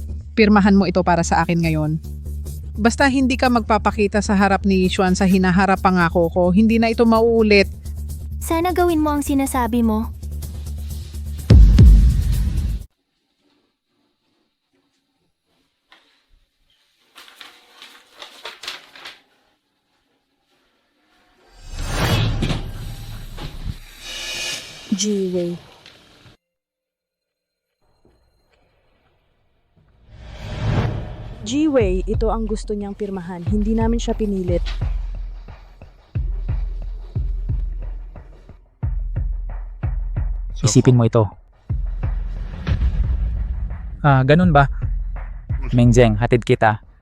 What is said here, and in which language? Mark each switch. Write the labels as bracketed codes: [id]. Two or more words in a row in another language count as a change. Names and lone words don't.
[tl] Pirmahan mo ito para sa akin ngayon. Basta hindi ka magpapakita sa harap ni Yichuan sa hinaharap pangako ko, hindi na ito mauulit. Sana gawin mo ang sinasabi mo. Ji-Wei. Ji-Wei, ito ang gusto niyang pirmahan. Hindi namin siya pinilit. Isipin mo ito. Ganun ba? Mengjeng, hatid kita.